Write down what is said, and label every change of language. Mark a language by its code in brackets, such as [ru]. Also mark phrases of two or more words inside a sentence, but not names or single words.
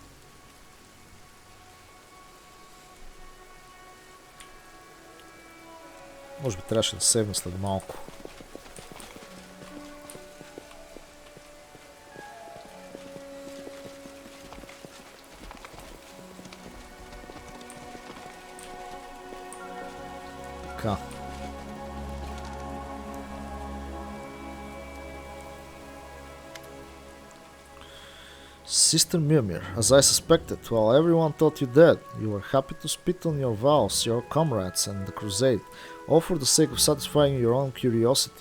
[bg] Може би трябваше да сейвна след малко. Така. [en] Sister Mimir, as I suspected, while everyone thought you dead, you were happy to spit on your vows, your comrades, and the crusade, all for the sake of satisfying your own curiosity.